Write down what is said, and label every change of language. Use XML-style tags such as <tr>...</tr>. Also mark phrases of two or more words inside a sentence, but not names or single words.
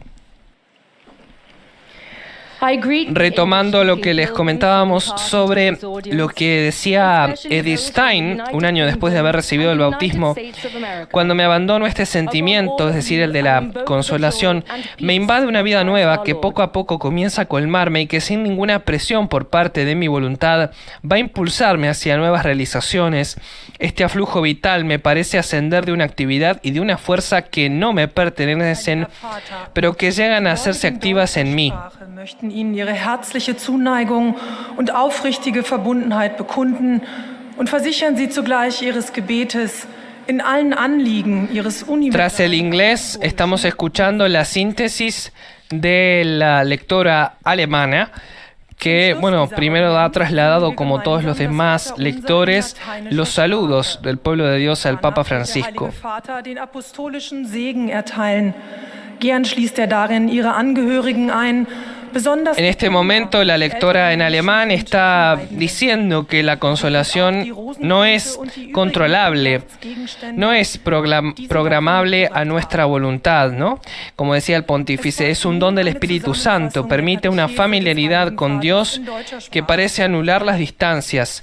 <es>Retomando lo que les comentábamos sobre lo que decía Edith Stein un año después de haber recibido el bautismo: cuando me abandono este sentimiento, es decir, el de la consolación, me invade una vida nueva que poco a poco comienza a colmarme y que sin ninguna presión por parte de mi voluntad va a impulsarme hacia nuevas realizaciones. Este aflujo vital me parece ascender de una actividad y de una fuerza que no me pertenecen, pero que llegan a hacerse activas en mí.</es> <de>Ihnen ihre herzliche Zuneigung und aufrichtige Verbundenheit bekunden und versichern Sie zugleich Ihres Gebetes in allen Anliegen Ihres universalen.</de> <es>Tras el inglés, estamos escuchando la síntesis de la lectora alemana, que, primero ha trasladado, como todos los demás lectores, los saludos del pueblo de Dios al Papa Francisco.</es> <de>Gern schließt darin ihre Angehörigen ein.</de> <es>En este momento, la lectora en alemán está diciendo que la consolación no es controlable, no es programable a nuestra voluntad, ¿no? Como decía el pontífice, es un don del Espíritu Santo, permite una familiaridad con Dios que parece anular las distancias.</es>